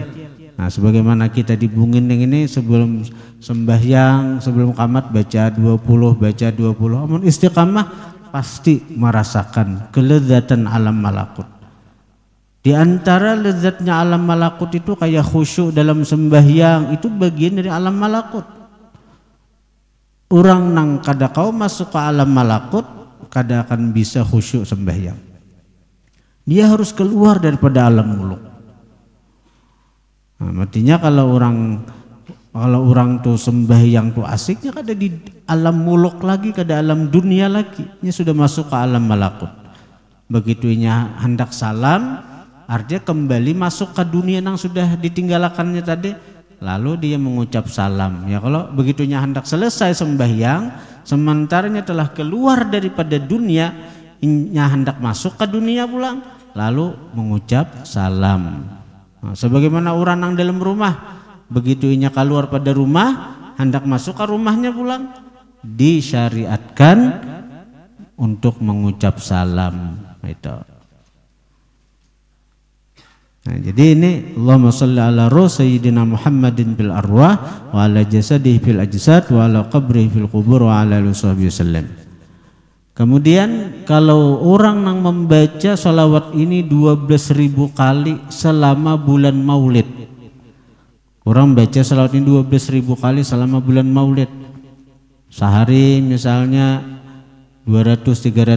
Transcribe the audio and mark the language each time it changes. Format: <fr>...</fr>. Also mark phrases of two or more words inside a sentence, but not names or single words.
<id>Nah, sebagaimana kita dibungin yang ini sebelum sembahyang, sebelum qamat baca 20, baca 20. Amun istiqamah pasti merasakan kelezatan alam malakut. Di antara lezatnya alam malakut itu kayak khusyuk dalam sembahyang, itu bagian dari alam malakut. Orang nang kada kau masuk ke alam malakut kada akan bisa khusyuk sembahyang. Dia harus keluar daripada alam muluk. Nah, artinya kalau orang tuh sembahyang tuh asiknya kada di alam muluk lagi, kada alam dunia lagi, dia sudah masuk ke alam malakut. Begitunya hendak salam, artinya kembali masuk ke dunia yang sudah ditinggalkannya tadi, lalu dia mengucap salam. Ya kalau begitunya hendak selesai sembahyang, sementaranya telah keluar daripada dunia, hendak masuk ke dunia pulang, lalu mengucap salam. Nah, sebagaimana orang yang dalam rumah, begitu inya keluar pada rumah, hendak masuk ke rumahnya pulang, disyariatkan untuk mengucap salam. Itu. Nah, jadi ini</id> <ar>اللهم صل على روح سيدنا محمد بالأرواح وعلى جسده في الأجساد وعلى قبره في القبور وعلى آله وسلم.</ar> <id>Kemudian kalau orang yang membaca salawat ini 12.000 kali selama bulan Maulid. Orang baca salawat ini 12.000 kali selama bulan Maulid. Sehari misalnya 200-300.</id>